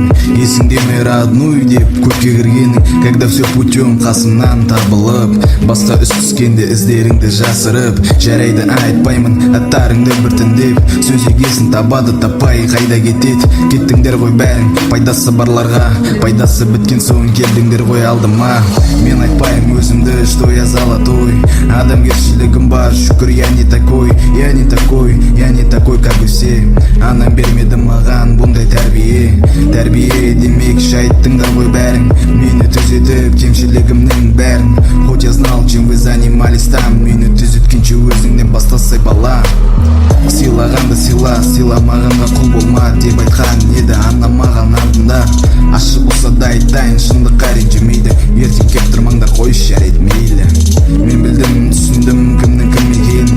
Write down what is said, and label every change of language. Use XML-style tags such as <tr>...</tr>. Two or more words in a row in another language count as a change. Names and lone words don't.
<kk>Есіңде ме родной деп көпке кіргенің.</kk> <ru>Когда все путем</ru> <kk>қасымнан табылып, басқа үс түскенде іздеріңді жасырып. Жарайды айтпаймын аттарыңды біртіндеп, сөз егесін табады таппай қайда кетеді. Кеттіңдер ғой бәрің, пайдасы барларға, пайдасы біткен соң келдіңдер ғой алдыма. Мен айтпайым өзімді,</kk> <ru>что я золотой.</ru> <kk>Адамгершілігім бар, шүкір,</kk> <ru>я не такой, как и все.</ru> <kk>Анам бермеді маған бұндай тәрбие демек шайттыңдар ғой бәрің. Мені түзетіп кемшілігімнің бәрін.</kk> <ru>Хоть я знал, чем вы занимались там.</ru> <kk>Мені түзеткенше өзіңнен бастасай бала. Сыйлағанды сыйламағанға құл болма деп айтқан еді анам маған алдында. Ащы болса да айтайын, шындыққа ренжімейді. Ертең кеп тұрмаңдар, қойшы жарайды мейлі. Мен білдім, түсіндім кімнің кім екенін.</kk>